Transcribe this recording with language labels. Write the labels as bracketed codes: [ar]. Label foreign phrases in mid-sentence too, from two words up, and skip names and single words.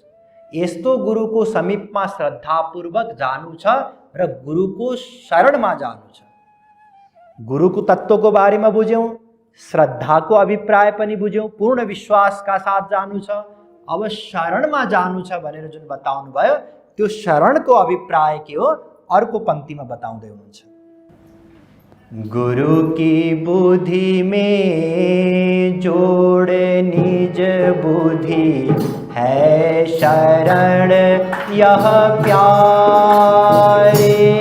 [ne] यस्तो गुरुको समीपमा श्रद्धापूर्वक जानु छ र गुरुको शरणमा जानु छ। गुरुको तत्त्वको बारेमा बुझ्यौँ, श्रद्धाको अभिप्राय पनि बुझ्यौँ, पूर्ण विश्वासका साथ जानु छ। अब शरणमा जानु छ भनेर जुन बताउनु भयो, त्यो शरणको अभिप्राय के हो अर्को पंक्तिमा बताउँदै हुनुहुन्छ। [hi] गुरु की बुद्धि में जोड़ निज बुद्धि है शरण यह प्यारे।